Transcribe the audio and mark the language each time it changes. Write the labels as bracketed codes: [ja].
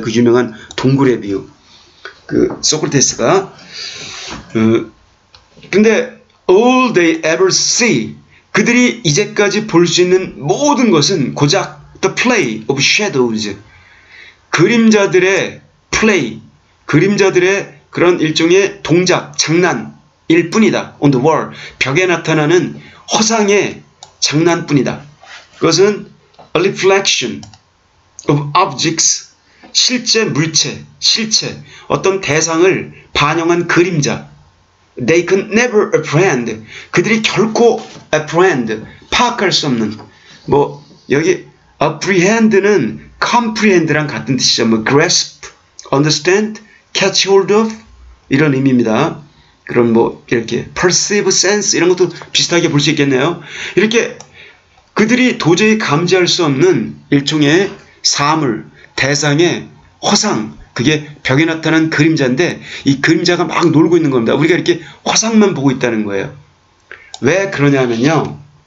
[ko] 그 유명한 동굴의 비유. 소크라테스가 근데 [en] all they ever see, [ko] 그들이 이제까지 볼 수 있는 모든 것은 고작 [en] the play of shadows, [ko] 그림자들의 play, 그림자들의 그런 일종의 동작, 장난, 일 뿐이다. [en] on the wall. [ko] 벽에 나타나는 허상의 장난뿐이다. 그것은 [en] a reflection of objects. [ko] 실제 물체, 실체, 어떤 대상을 반영한 그림자. [en] They can never apprehend. [ko] 그들이 결코 apprehend, 파악할 수 없는. 뭐 여기 apprehend는 comprehend랑 같은 뜻이죠. [en] 뭐 grasp, understand, catch hold of [ko] 이런 의미입니다. 그럼 뭐 이렇게 perceive, sense 이런 것도 비슷하게 볼 수 있겠네요. 이렇게 그들이 도저히 감지할 수 없는 일종의 사물, 대상의 허상, 그게 벽에 나타난 그림자인데 이 그림자가 막 놀고 있는 겁니다. 우리가 이렇게 허상만 보고 있다는 거예요. 왜 그러냐면요.